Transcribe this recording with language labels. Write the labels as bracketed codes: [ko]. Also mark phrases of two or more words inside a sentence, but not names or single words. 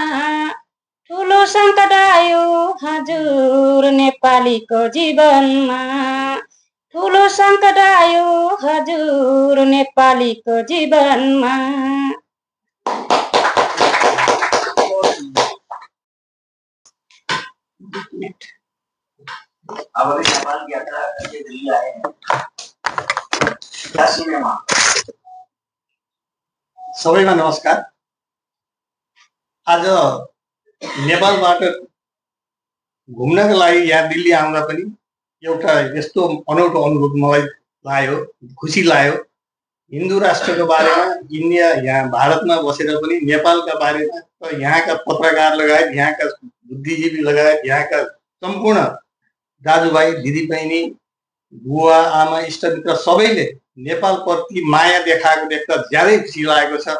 [ne] ठुलो सङ्कट आयो हजुर नेपालीको जीवनमा, ठुलो सङ्कट आयो हजुर नेपालीको जीवनमा। [hi] अब अभी नेपाल की यात्रा करके दिल्ली आए हैं, क्या सीन है वहाँ? [ne] सबैमा नमस्कार। आज नेपालबाट घुम्नको लागि यहाँ दिल्ली आउँदा पनि एउटा यस्तो अनौठो अनुभव मलाई लाग्यो, खुसी लाग्यो। हिन्दू राष्ट्रको बारेमा इन्डिया यहाँ भारतमा बसेर पनि नेपालका बारेमा र यहाँका पत्रकार लगायत यहाँका बुद्धिजीवी लगायत यहाँका सम्पूर्ण दाजुभाइ दिदीबहिनी बुवा आमा इष्टमित्र सबैले नेपालप्रति माया देखाएको देख्दा ज्यादै खुसी लागेको छ।